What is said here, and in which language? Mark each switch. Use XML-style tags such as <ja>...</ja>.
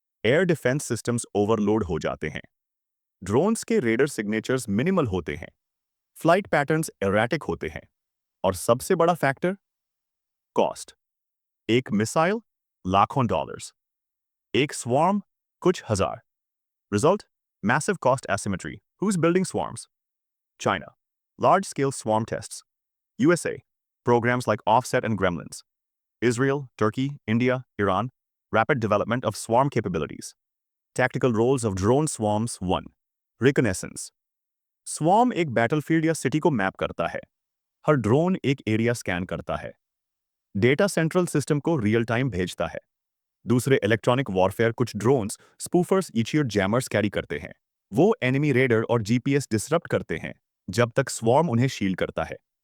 <hi>Air defence systems overload हो जाते हैं। ड्रोन्स के रेडर सिग्नेचर्स मिनिमल होते हैं। फ्लाइट पैटर्न्स एराटिक होते हैं। और सबसे बड़ा फैक्टर, कॉस्ट। एक मिसाइल लाखों डॉलर्स, एक स्वॉर्म कुछ हजार।</hi> <en>Result, massive cost asymmetry. Who is building swarms? China, large scale swarm tests. USA, programs like Offset and Gremlins. Israel, Turkey, India, Iran, rapid development of swarm capabilities. Tactical roles of drone swarms 1. Reconnaissance.</en> <hi>Swarm एक battlefield या city को map करता है। हर drone एक area scan करता है। Data central system को real time भेजता है। दूसरे इलेक्ट्रॉनिक वॉरफेयर कुछ ड्रोन्स स्पूफर्स, इचियर, जैमर्स कैरी करते हैं। वो एनिमी रेडर और जीपीएस डिसरप्ट करते हैं जब तक स्वॉर्म उन्हें शील्ड करता है।</hi>